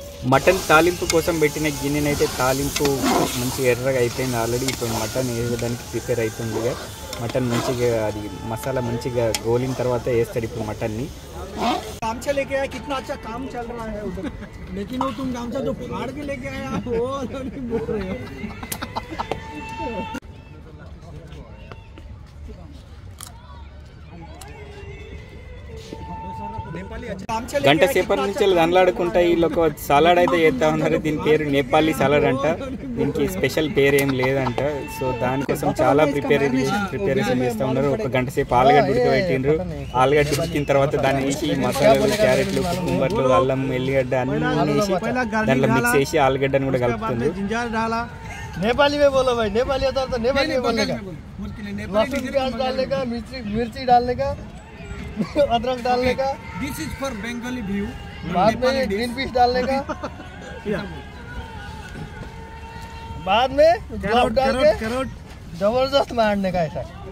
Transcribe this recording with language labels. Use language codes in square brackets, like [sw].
[te] mutton తాలింపు కోసం పెట్టిన గిన్నెనైతే తాలింపు మంచి ఎర్రగా అయిపోయింది ఆల్రెడీ ఇప్పుడు మటన్ వేయడానికి ప్రిపేర్ అవుతుంది మటన్ మంచిగా అది మసాలా మంచిగా గోలిన తర్వాత వేస్తాడు ఇప్పుడు మటన్ని [hi] काम से लेके आया कितना अच्छा काम चल रहा है उधर लेकिन वो तुम काम से जो फाड़ के लेके आया आप वो नहीं बोल रहे हो [te] గంట సేపటి నుంచి దండలాడుకుంటా వీళ్ళు ఒక సలాడ్ అయితే చేస్తా ఉన్నారు దీని పేరు నేపాలీ సలాడ్ అంట దీనికి స్పెషల్ పేరు ఏం లేదంట సో దానికోసం చాలా ప్రిపరేషన్ చేస్తూ ఉన్నారు ఒక గంట సేపు ఆలుగడ్డ ఉడకబెట్టిండ్రు ఆలుగడ్డ ఉడికిన తర్వాత దాన్ని వేసి మసాలాలు క్యారెట్లు కుకుంబర్లు అల్లం ఎల్లిగడ్డ అన్ని వేసి దాంట్లో మిక్స్ చేసి ఆలుగడ్డను కూడా కలుపుతుంది [hi] नेपाली में बोलो भाई नेपाली होता तो नेपाली में बोलने का लहसुन प्याज डालने का मिर्ची डालने का अदरक डालने का [en] this is for Bengali view [hi] बाद में ग्रीन पीस डालने का बाद में गुलाब डाल के जबरदस्त मारने का ऐसा